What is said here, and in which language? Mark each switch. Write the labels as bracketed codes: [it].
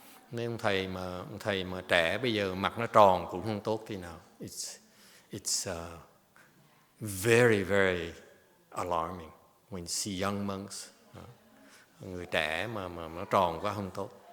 [vi] Nếu ông thầy mà trẻ bây giờ mặt nó tròn cũng không tốt tí nào. [en] It's very, very alarming when you see young monks. [vi] Người trẻ mà nó tròn quá không tốt.